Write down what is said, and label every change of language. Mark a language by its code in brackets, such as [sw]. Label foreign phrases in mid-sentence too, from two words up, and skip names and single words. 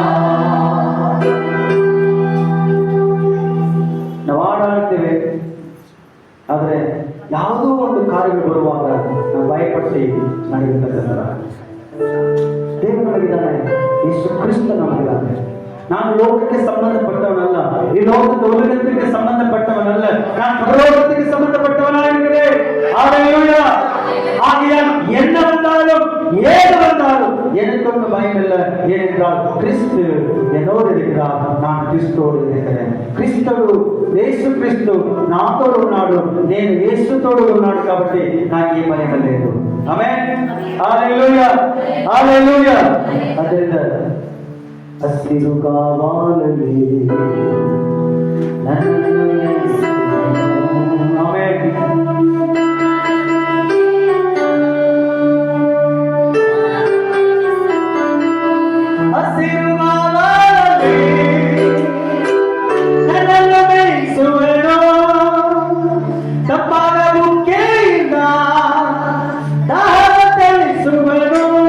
[kn] ನಾವು ಆಡಾಡ್ತೇವೆ, ಆದರೆ ಯಾವುದೋ ಒಂದು ಕಾರ್ಯಗಳು ಬರುವಾಗ ನಾವು ಭಯಪಟ್ಟು ನಡೆಯತಕ್ಕಂಥ ದೇವರು ನಮಗಿದ್ದಾನೆ, ಯೇಸು ಕ್ರಿಸ್ತ ನಮಗಿದ್ದಾನೆ. ನಾನು ಲೋಕಕ್ಕೆ ಸಂಬಂಧಪಟ್ಟವನಲ್ಲ, ಈ ಲೋಕದ ಉಲಗಕ್ಕೆ ಸಂಬಂಧಪಟ್ಟವನಲ್ಲ, ನಾನು ಪರಲೋಕಕ್ಕೆ ಸಂಬಂಧಪಟ್ಟವನಾಗಿದ್ದೇನೆ. ಹಲ್ಲೆಲೂಯಾ. [ta] ஆகையால் என்ன வந்தாலும் ஏது வந்தாலும் எனக்கு ஒன்று பயமில்லை. ஏனென்றால் கிறிஸ்து என்னோடு இருக்கிறார், நான் கிறிஸ்துவோடு இருக்கிறேன். [te] క్రీస్తుడు యేసుక్రీస్తు నాతో ఉన్నాడు, నేను యేసుతో ఉన్నాడు కాబట్టి నాకు ఏ భయం లేదు. ఆమేన్. హల్లెలూయా హల్లెలూయా. [kn] ಅದರಿಂದ ಹಸಿರು ಕಾವಾಲಲ್ಲಿ ಆಮೆನ್. ಹಸಿರು ಕಾವಾಲಲ್ಲಿ ನನ್ನನ್ನು ಮೇಯಿಸುವೆನು, ತಪ್ಪಾದ ಬುಕ್ಕೆಯಿಂದ ದಾಹ ತಣಿಸುವೆನು.